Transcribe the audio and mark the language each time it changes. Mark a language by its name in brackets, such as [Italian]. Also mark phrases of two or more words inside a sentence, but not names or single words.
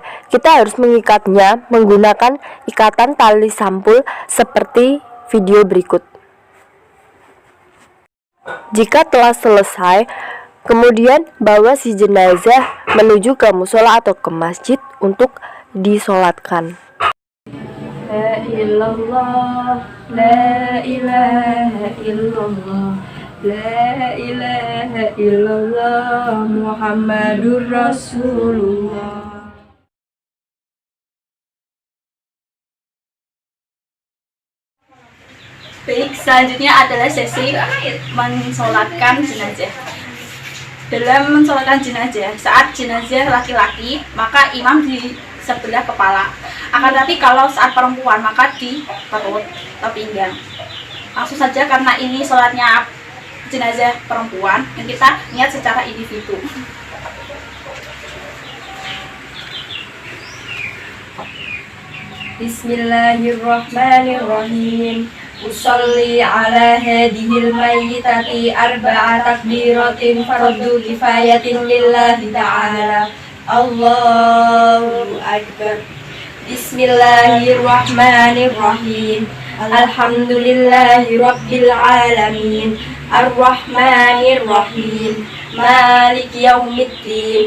[Indonesian] Kita harus mengikatnya menggunakan ikatan tali sampul seperti video berikut. Jika telah selesai, kemudian bawa si jenazah menuju ke musola atau ke masjid untuk disolatkan. [Arabic] لا إلا الله، لا إله إلا الله، لا إله إلا الله، محمد رسول الله. [Indonesian] Baik, selanjutnya adalah sesi mensolatkan jenazah. Dalam mensolatkan jenazah, saat jenazah laki-laki, maka imam di sebelah kepala. Akan tetapi kalau saat perempuan, maka di perut atau pinggang. Langsung saja, karena ini sholatnya jenazah perempuan, yang kita niat secara individu. [Arabic] Bismillahirrahmanirrahim. أصلي على هذه الميتة أربع تكبيرات فرض كفاية لله تعالى. الله أكبر. بسم الله الرحمن الرحيم. الحمد لله رب العالمين. الرحمن الرحيم. مالك يوم الدين.